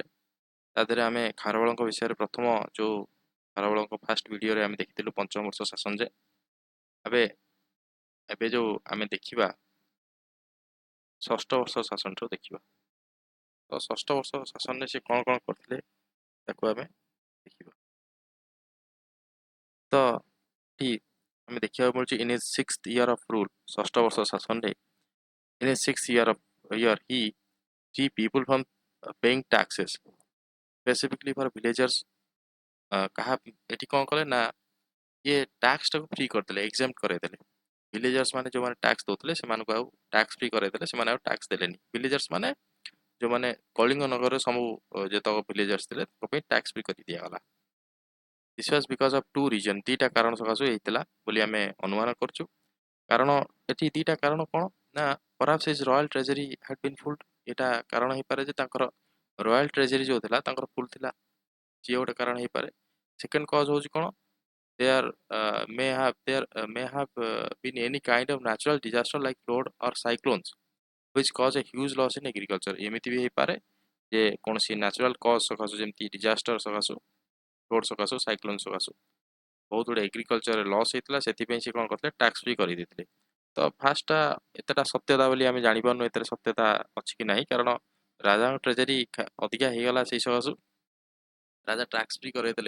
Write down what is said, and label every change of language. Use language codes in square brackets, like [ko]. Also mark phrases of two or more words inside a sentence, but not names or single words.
[or] ତା ଦେହରେ ଆମେ ଖାରବେଳଙ୍କ ବିଷୟରେ ପ୍ରଥମ ଯେଉଁ ଖାରବେଳଙ୍କ ଫାଷ୍ଟ ଭିଡ଼ିଓରେ ଆମେ ଦେଖିଥିଲୁ ପଞ୍ଚମ ବର୍ଷ ଶାସନ ଯେ ଏବେ ଏବେ ଯେଉଁ ଆମେ ଦେଖିବା ଷଷ୍ଠ ବର୍ଷ ଶାସନଠୁ ଦେଖିବା। ତ ଷଷ୍ଠ ବର୍ଷ ଶାସନରେ ସେ କ'ଣ କ'ଣ କରିଥିଲେ ତାକୁ ଆମେ ଦେଖିବା। ତ ଏଠି ଆମେ ଦେଖିବାକୁ ମିଳୁଛି [en] in his sixth year of rule, [or] ଷଷ୍ଠ ବର୍ଷ ଶାସନରେ [en] in his six year he free people from paying taxes specifically for villagers। [or] କାହା ଏଠି କ'ଣ କଲେ ନା ଇଏ ଟାକ୍ସଟାକୁ ଫ୍ରି କରିଦେଲେ, ଏକ୍ସେମ୍ପ୍ଟ କରେଇଦେଲେ। ଭିଲେଜର୍ସ ମାନେ ଯେଉଁମାନେ ଟାକ୍ସ ଦେଉଥିଲେ ସେମାନଙ୍କୁ ଆଉ [en] tax free [or] କରେଇଦେଲେ, ସେମାନେ ଆଉ ଟାକ୍ସ ଦେଲେନି। ଭିଲେଜର୍ସ ମାନେ ଯେଉଁମାନେ କଳିଙ୍ଗ ନଗରରେ ସବୁ ଯେତକ ଭିଲେଜର୍ସ ଥିଲେ ତାଙ୍କ ପାଇଁ [en] tax free [or] କରି ଦିଆଗଲା। [en] this was because of two reason, [or] ଦୁଇଟା କାରଣ ସକାଶୁ ହେଇଥିଲା ବୋଲି ଆମେ ଅନୁମାନ କରୁଛୁ। କାରଣ ଏଠି ଦୁଇଟା କାରଣ କ'ଣ ନା [en] perhaps his royal treasury had been filled. [or] ଏଇଟା କାରଣ ହେଇପାରେ ଯେ ତାଙ୍କର [en] royal treasury [or] ଯେଉଁ ଥିଲା ତାଙ୍କର ଫୁଲ୍ ଥିଲା, ସିଏ ଗୋଟେ କାରଣ ହେଇପାରେ। [en] second cause [or] ହେଉଛି କ'ଣ, [en] there may have been any kind of natural disaster like flood or cyclones which cause a huge loss in agriculture। [or] ଏମିତି ବି ହେଇପାରେ ଯେ କୌଣସି [en] natural cause [or] ସକାଶୁ, ଯେମିତି ଡିଜାଷ୍ଟର ସକାଶୁ, ଫ୍ଲୋଡ୍ ସକାଶୁ, ସାଇକ୍ଲୋନ୍ ସକାଶୁ ବହୁତ ଗୁଡ଼ିଏ ଏଗ୍ରିକଲଚରରେ ଲସ୍ ହେଇଥିଲା, ସେଥିପାଇଁ ସେ କ'ଣ କରିଥିଲେ [en] tax free [or] କରିଦେଇଥିଲେ। ତ ଫାର୍ଷ୍ଟଟା ଏତେଟା ସତ୍ୟତା ବୋଲି ଆମେ ଜାଣିପାରୁନୁ, ଏଥିରେ ସତ୍ୟତା ଅଛି କି ନାହିଁ, କାରଣ ରାଜାଙ୍କ ଟ୍ରେଜେରୀ ଅଧିକା ହେଇଗଲା ସେଇ ସକାଶୁ ରାଜା [en] tax free [or] କରେଇଦେଲେ।